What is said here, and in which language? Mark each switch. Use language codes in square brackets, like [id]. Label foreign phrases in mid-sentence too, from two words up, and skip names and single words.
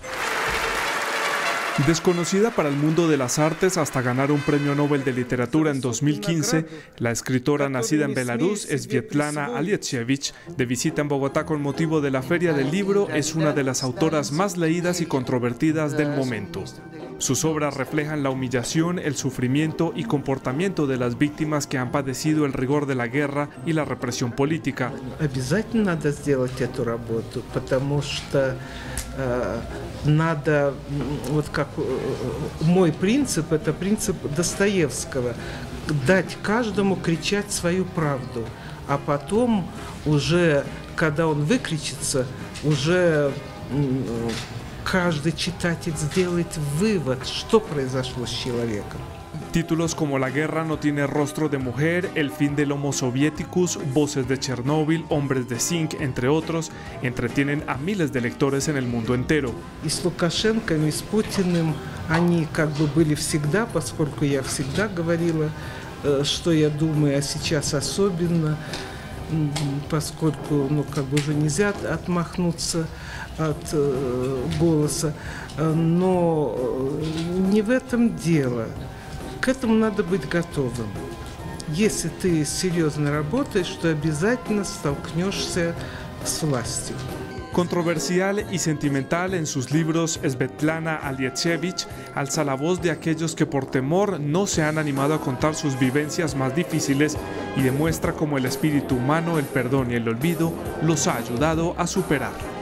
[es] Desconocida para el mundo de las artes hasta ganar un premio Nobel de Literatura en 2015, la escritora nacida en Belarus, Svetlana Alexievich, de visita en Bogotá con motivo de la Feria del Libro, es una de las autoras más leídas y controvertidas del momento. Sus obras reflejan la humillación, el sufrimiento y comportamiento de las víctimas que han padecido el rigor de la guerra y la represión política. [ru] Надо, вот как мой принцип, это принцип Достоевского, дать каждому кричать свою правду, а потом уже, когда он выкричится, уже каждый читатель сделает вывод, что произошло с человеком. [es] Títulos como La guerra no tiene rostro de mujer, El fin del Homo Sovieticus, Voces de Chernóbil, Hombres de Zinc, entre otros, entretienen a miles de lectores en el mundo entero. [ru] И с Лукашенко, и с Путиным они как бы были всегда, поскольку я всегда говорила, что я думаю, а сейчас особенно, поскольку ну, как бы уже нельзя отмахнуться от голоса, но не в этом дело. К этому надо быть готовым. Если ты серьезно работаешь, то обязательно столкнешься с властью. [es] Controversial y sentimental en sus libros, Svetlana Alexievich alza la voz de aquellos que por temor no se han animado a contar sus vivencias más difíciles y demuestra cómo el espíritu humano, el perdón y el olvido los ha ayudado a superar.